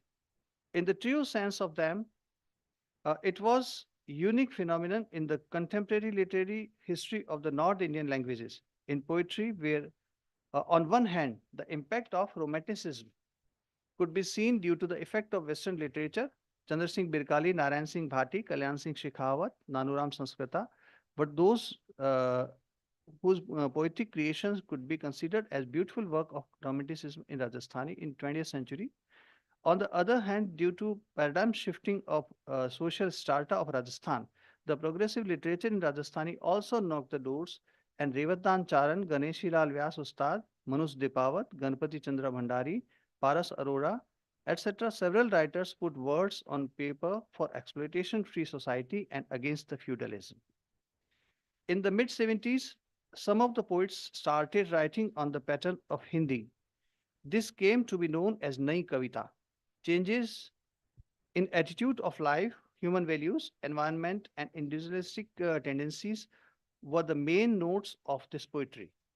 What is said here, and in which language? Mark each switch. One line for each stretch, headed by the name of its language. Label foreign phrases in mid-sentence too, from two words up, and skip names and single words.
English: In the true sense of them, it was a unique phenomenon in the contemporary literary history of the North Indian languages. In poetry, where on one hand, the impact of Romanticism could be seen due to the effect of Western literature, Chandra Singh Birkali, Narayan Singh Bhati, Kalyan Singh Shekhawat, Nanuram Sanskrita, but those whose poetic creations could be considered as beautiful work of Romanticism in Rajasthani in 20th century. On the other hand, due to paradigm shifting of social strata of Rajasthan, the progressive literature in Rajasthani also knocked the doors, and Revatan Charan, Ganeshi Lal Vyas Ustad, Manus Dipawat, Ganpati Chandra Bhandari, Paras Arora, etc. Several writers put words on paper for exploitation-free society and against the feudalism. In the mid-70s, some of the poets started writing on the pattern of Hindi. This came to be known as Nai Kavita. Changes in attitude of life, human values, environment, and individualistic tendencies were the main notes of this poetry.